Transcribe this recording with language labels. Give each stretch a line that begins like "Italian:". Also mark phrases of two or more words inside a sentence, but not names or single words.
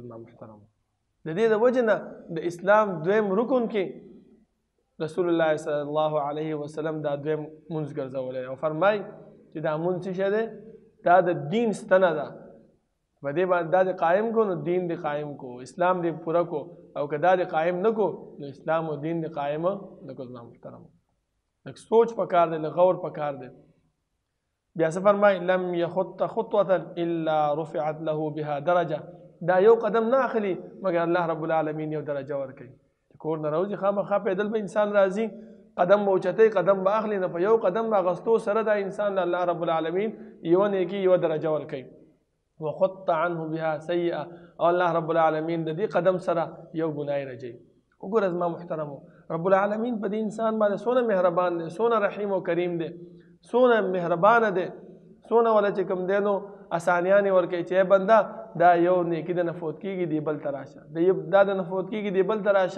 Pashto: زما محترمو د دې د وجې نه د اسلام دویم رکن کې
Arabic: رسول الله صلی الله علیه وسلم
Pashto: دا دویم لمونځ ګرځولی او فرمایي چې دا لمونځ څه شی دی دا د دین ستنه ده، په دې باندې دا د قایم کو نو دین د قایم کو، اسلام د پوره کو، او که دا د قایم نه کو نو اسلام او دین د قایم نه کو. زما محترمو لږ سوچ پکار دی، لږ غور پکار دی. بیا څه فرمایي
Arabic: لم یخط خطوة الا رفعت له بها درجه
Pashto: دا یو قدم نه اخلي مګر
Arabic: الله رب العالمین
Pashto: یو درجه ورکوي. کور نه راوځي خامخا پیدل به انسان راځي، قدم به اوچتوي، قدم به اخلي، نه په یو قدم به اخیستو سره دا انسان له
Arabic: الله رب العالمین
Pashto: یوه نیکي یوه درجه ورکوي.
Arabic: وخط عنه بها سیئه
Pashto: او
Arabic: الله رب العالمین
Pashto: د دې قدم سره یو ګناه رجوي. وګوره زما محترمو
Arabic: رب العالمین
Pashto: په دې انسان باندې څونه مهربان دی، څونه رحیم او کریم دی، څونه مهربانه دی، څونه ولا چې کوم دی نو اسانیانې ورکوي چې بنده دا یو نیکي د نه فوت کېږي دی بل ته راشه، دا د نه فوت کېږي دی بل ته راشه.